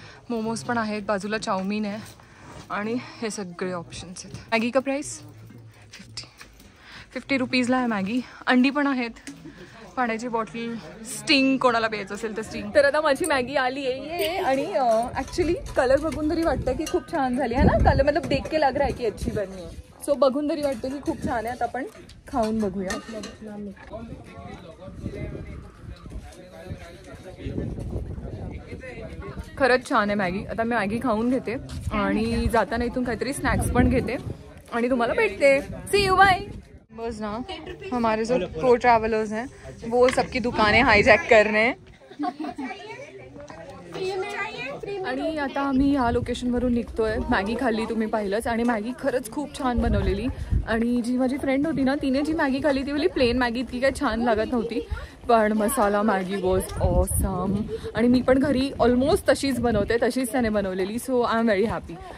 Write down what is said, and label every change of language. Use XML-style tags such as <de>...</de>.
<mr>मोमोज पण आहेत, बाजूला चाऊमिन आहे आणि हे सगळे ऑप्शन्स आहेत. मॅगी का प्राईस 50 रुपीजला आहे मॅगी. अंडी पण आहेत, पाण्याची बॉटल, स्टिंग कोणाला प्यायचं असेल तर स्टिंग. तर आता माझी मॅगी आली आहे आणि ॲक्च्युली कलर बघून तरी वाटतं की खूप छान झाली आहे ना.</mr> <hi>कलर मतलब देख के लग रहा है की अच्छी बनी आहे.</hi> <mr>सो बघून तरी वाटतं की खूप छान आहे. आता आपण खाऊन बघूया. खरंच छान आहे मॅगी. आता मी मॅगी खाऊन घेते आणि जाताना इथून काहीतरी स्नॅक्स पण घेते आणि तुम्हाला भेटते.</mr> <en>See you, bye.</en> <hi>बस ना, हमारे जो प्रो ट्रैवलर्स हैं वो सबकी दुकानें हाईजैक कर रहे हैं.</hi> <mr>आणि आता आम्ही ह्या लोकेशनवरून निघतोय. मॅगी खाल्ली, तुम्ही पाहिलंच, आणि मॅगी खरंच खूप छान बनवलेली. आणि जी माझी फ्रेंड होती ना, तिने जी मॅगी खाल्ली ती बोली प्लेन मॅगी इतकी काय छान लागत नव्हती, पण मसाला मॅगी</mr> <en>Was awesome.</en> <mr>आणि मी पण घरी ऑलमोस्ट तशीच बनवते, तशीच त्याने बनवलेली.</mr> <en>So I am very happy.</en>